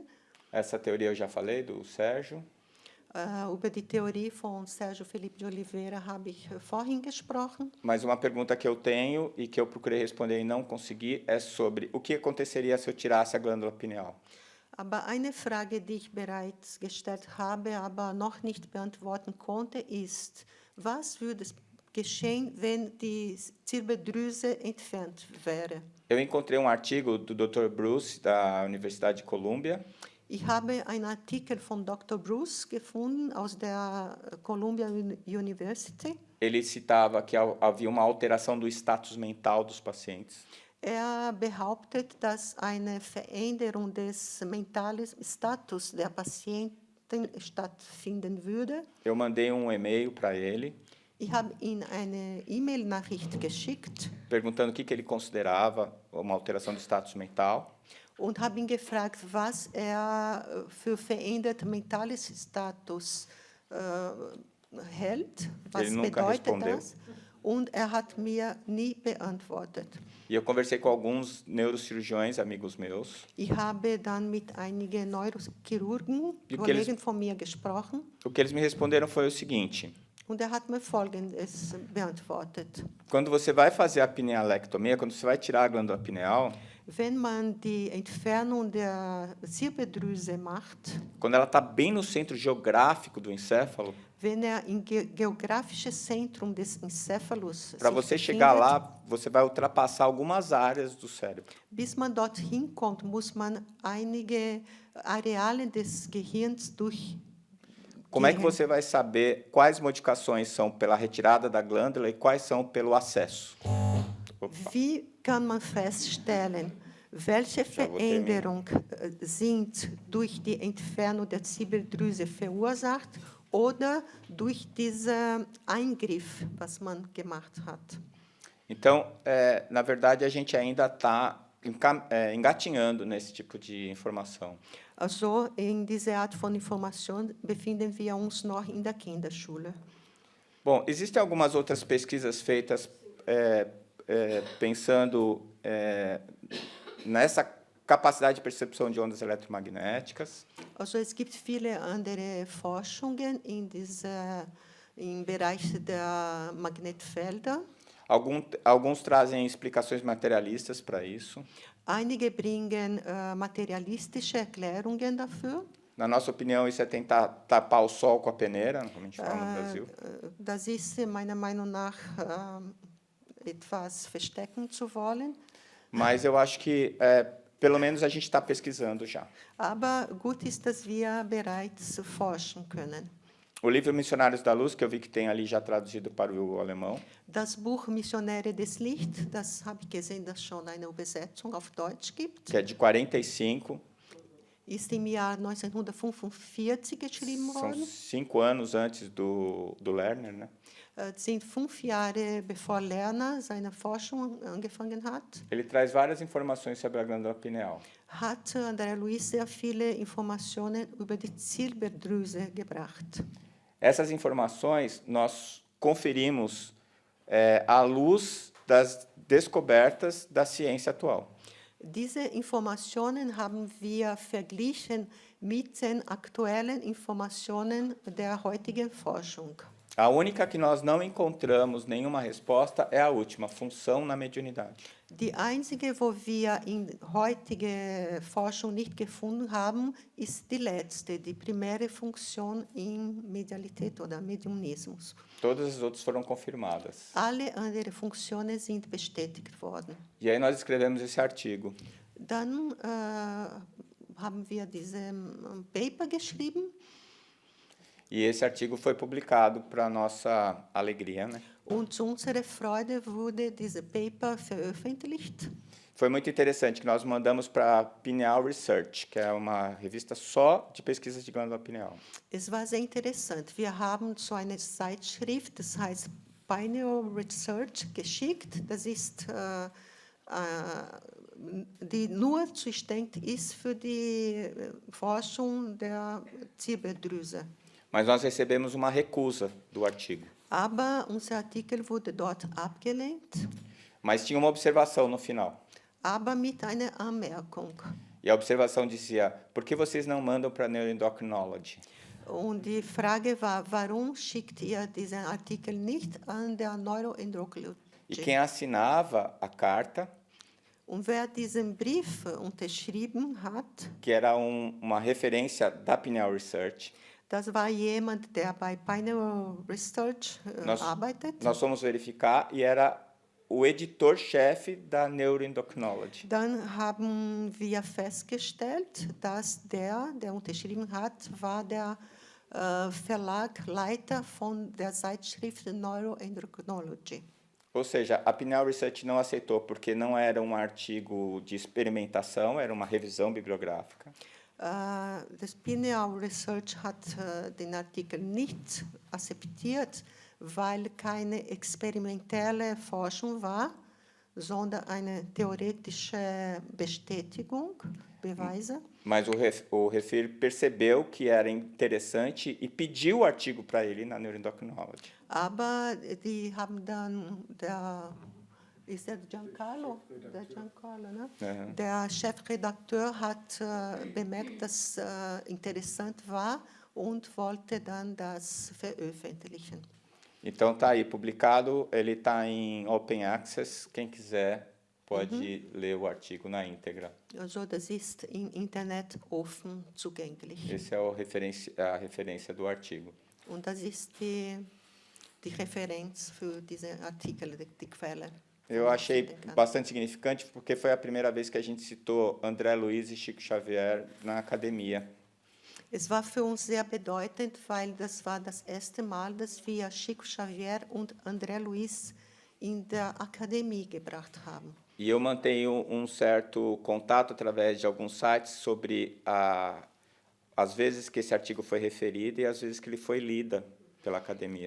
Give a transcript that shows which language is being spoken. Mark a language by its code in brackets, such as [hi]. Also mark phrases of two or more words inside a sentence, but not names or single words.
[pt] Essa teoria eu já falei, do Sérgio. [de] Über die Theorie von Sérgio Felipe de Oliveira habe ich vorhin gesprochen. [pt] Mas uma pergunta que eu tenho e que eu procurei responder e não consegui é sobre o que aconteceria se eu tirasse a glândula pineal. [de] Aber eine Frage, die ich bereits gestellt habe, aber noch nicht beantworten konnte, ist, was würde geschehen, wenn die Zirbeldrüse entfernt wäre? [pt] Eu encontrei artigo do Dr. Bruce, da Universidade de Columbia. [de] Ich habe einen Artikel von Dr. Bruce gefunden aus der Columbia University. [pt] Ele citava que havia uma alteração do status mental dos pacientes. [de] Behauptet, dass eine Veränderung des mentalen Status der Patienten stattfinden würde. [pt] Eu mandei e-mail para ele. [de] Ich habe ihm eine E-Mail-Nachricht geschickt. [pt] Perguntando o que ele considerava uma alteração do status mental. [de] Und habe ihn gefragt, was für verändert mentales Status hält, was bedeutet das? Und hat mir nie beantwortet. [pt] E eu conversei com alguns neurocirurgiões, amigos meus. [de] Ich habe dann mit einigen Neurochirurgen, Kollegen von mir gesprochen. [pt] O que eles me responderam foi o seguinte. [de] Und hat mir Folgendes beantwortet. [pt] Quando você vai fazer a pinealectomia, quando você vai tirar a glândula pineal, [de] wenn man die Entfernung der Zirbeldrüse macht, [pt] quando ela está bem no centro geográfico do encéfalo, [de] wenn im geografisches Zentrum des Encéphalos [pt] para você chegar lá, você vai ultrapassar algumas áreas do cérebro. [de] Bis man dorthin kommt, muss man einige Areale des Gehirns [pt] Como é que você vai saber quais modificações são pela retirada da glândula e quais são pelo acesso? [de] Wie kann man feststellen, welche Veränderungen sind durch die Entfernung der Zirbeldrüse verursacht oder durch diesen Eingriff, was man gemacht hat? [pt] Então, na verdade, a gente ainda está engatinhando nesse tipo de informação. [de] Also, in dieser Art von Information befinden wir uns noch in der Kinderschule. [pt] Bom, existem algumas outras pesquisas feitas pensando nessa capacidade de percepção de ondas eletromagnéticas. [de] Also es gibt viele andere Forschungen im Bereich der Magnetfelder. [pt] Alguns trazem explicações materialistas para isso. [de] Einige bringen materialistische Erklärungen dafür. [pt] Na nossa opinião, isso é tentar tapar o sol com a peneira, como a gente fala no Brasil. [de] Das ist meiner Meinung nach etwas verstecken zu wollen. [pt] Mas eu acho que, pelo menos, a gente está pesquisando já. [de] Aber gut ist, dass wir bereits forschen können. [pt] O livro Missionários da Luz, que eu vi que tem ali já traduzido para o alemão. [de] Das Buch Missionäre des Licht, das habe ich gesehen, dass schon eine Übersetzung auf Deutsch gibt. [pt] Que é de 45. [de] Ist im Jahr 1945 geschrieben [pt] São [de] worden. [pt] 5 anos antes do Lerner, né? [de] Sind 5 Jahre bevor Lerner seine Forschung angefangen hat. [pt] Ele traz várias informações sobre a glândula pineal. [de] Hat André Luiz sehr viele Informationen über die Zilberdrüse gebracht. [pt] Essas informações nós conferimos à luz das descobertas da ciência atual. [de] Diese Informationen haben wir verglichen mit den aktuellen Informationen der heutigen Forschung. [pt] A única que nós não encontramos nenhuma resposta é a última, função na mediunidade. [de] Die einzige, wo wir in heutige Forschung nicht gefunden haben, ist die letzte, die primäre Funktion in Medialität oder Mediumismus. [pt] Todas as outras foram confirmadas. [de] Alle anderen Funktionen sind bestätigt worden. [pt] E aí nós escrevemos esse artigo. [de] Dann haben wir diesen Paper geschrieben. [pt] E esse artigo foi publicado para nossa alegria, né? [de] Und zu unserer Freude wurde dieses Paper veröffentlicht. [pt] Foi muito interessante que nós mandamos para Pineal Research, que é uma revista só de pesquisas de glândula pineal. [de] Es war sehr interessant. Wir haben so eine Zeitschrift, das heißt Pineal Research, geschickt. Das ist die nur zuständig ist für die Forschung der Zirbeldrüse. [pt] Mas nós recebemos uma recusa do artigo. [de] Aber unser Artikel wurde dort abgelehnt, [pt] Mas tinha uma observação no final. [de] aber mit einer Anmerkung. [pt] E a observação dizia: por que vocês não mandam para Neuroendocrinology? [de] Und die Frage war, warum schickt ihr diesen Artikel nicht an der Neuroendokrologie? [pt] E quem assinava a carta, [de] Und wer diesen Brief unterschrieben hat, [pt] que era uma referência da Pineal Research, [de] das war jemand, der bei Pineal Research arbeitet. [pt] nós fomos verificar e era o editor-chefe da Neuroendocrinology. [de] Dann haben wir festgestellt, dass der unterschrieben hat, war der Verlagleiter von der Zeitschrift Neuroendocrinology. [pt] Ou seja, a Pineal Research não aceitou porque não era um artigo de experimentação, era uma revisão bibliográfica. [de] Das Pineal Research hat den Artikel nicht akzeptiert, weil keine experimentelle Forschung war, sondern eine theoretische Bestätigung, Beweise. [pt] Mas o Refir percebeu que era interessante e pediu o artigo para ele na Neuroendocrinology. [de] Aber die haben dann ist der Giancarlo? Der Giancarlo, ne? Ja. Der Chefredakteur hat bemerkt, dass interessant war und wollte dann das veröffentlichen. [pt] Então tá aí publicado, ele está em [en] Open Access, [pt] quem quiser pode ler o artigo na íntegra. [de] Also das ist im Internet offen zugänglich. [pt] Esse é a referência do artigo. [de] Und das ist die Referenz für diesen Artikel, die Quelle. [pt] Eu achei bastante significante porque foi a primeira vez que a gente citou André Luiz e Chico Xavier na academia. [de] Es war für uns sehr bedeutend, weil das war das erste Mal, dass wir Chico Xavier und André Luiz in der Akademie gebracht haben. [pt] E eu mantenho certo contato através de alguns sites sobre as vezes que esse artigo foi referido e as vezes que ele foi lido pela academia.